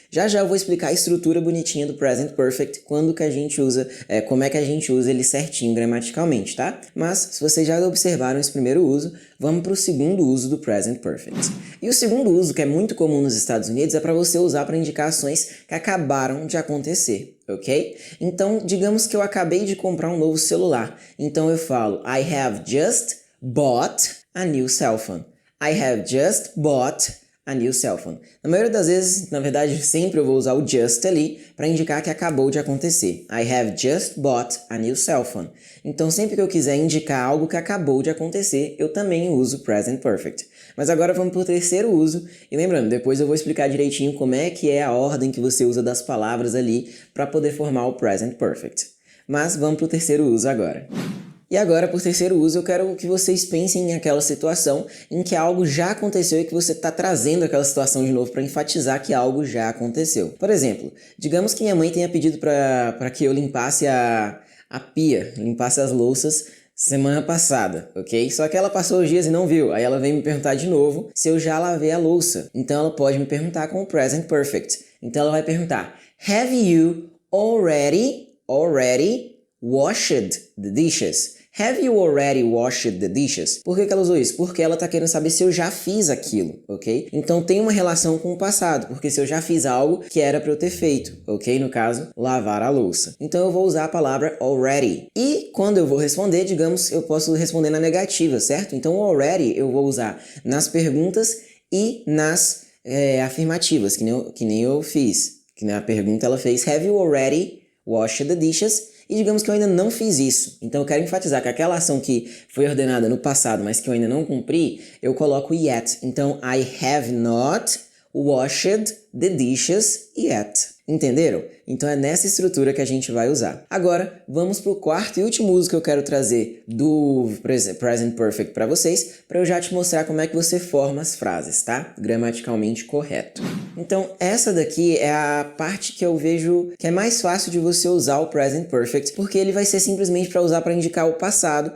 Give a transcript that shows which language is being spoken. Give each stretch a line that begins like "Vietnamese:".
Portuguese: Já já eu vou explicar a estrutura bonitinha do present perfect, quando que a gente usa, como é que a gente usa ele certinho gramaticalmente, tá? Mas, se vocês já observaram esse primeiro uso, vamos para o segundo uso do present perfect. E o segundo uso, que é muito comum nos Estados Unidos, é para você usar para indicar ações que acabaram de acontecer, ok? Então, digamos que eu acabei de comprar um novo celular.
English: Então eu falo, I have just bought a new cell phone. I have just bought a new cell phone.
Portuguese: Na maioria das vezes, na verdade, sempre eu vou usar o just ali para indicar que acabou de acontecer.
English: I have just bought a new cell phone.
Portuguese: Então, sempre que eu quiser indicar algo que acabou de acontecer, eu também uso present perfect. Mas agora vamos para o terceiro uso. E lembrando, depois eu vou explicar direitinho como é que é a ordem que você usa das palavras ali para poder formar o present perfect. Mas vamos para o terceiro uso agora. E agora, por terceiro uso, eu quero que vocês pensem em aquela situação em que algo já aconteceu e que você está trazendo aquela situação de novo para enfatizar que algo já aconteceu. Por exemplo, digamos que minha mãe tenha pedido para que eu limpasse a pia, limpasse as louças semana passada, ok? Só que ela passou os dias e não viu. Aí ela vem me perguntar de novo se eu já lavei a louça. Então ela pode me perguntar com o present perfect. Então ela vai perguntar,
English: Have you already washed the dishes? Have you already washed the dishes?
Portuguese: Por que ela usou isso? Porque ela tá querendo saber se eu já fiz aquilo, ok? Então tem uma relação com o passado, porque se eu já fiz algo que era para eu ter feito, ok? No caso, lavar a louça. Então eu vou usar a palavra already. E quando eu vou responder, digamos, eu posso responder na negativa, certo? Então o already eu vou usar nas perguntas e nas afirmativas, que nem eu fiz. Que na pergunta ela fez,
English: Have you already washed the dishes?
Portuguese: E digamos que eu ainda não fiz isso. Então eu quero enfatizar que aquela ação que foi ordenada no passado, mas que eu ainda não cumpri, eu coloco yet.
English: Então, I have not washed the dishes yet.
Portuguese: Entenderam? Então é nessa estrutura que a gente vai usar. Agora, vamos para o quarto e último uso que eu quero trazer do Present Perfect para vocês, para eu já te mostrar como é que você forma as frases, tá? Gramaticalmente correto. Então, essa daqui é a parte que eu vejo que é mais fácil de você usar o Present Perfect, porque ele vai ser simplesmente para usar para indicar o passado.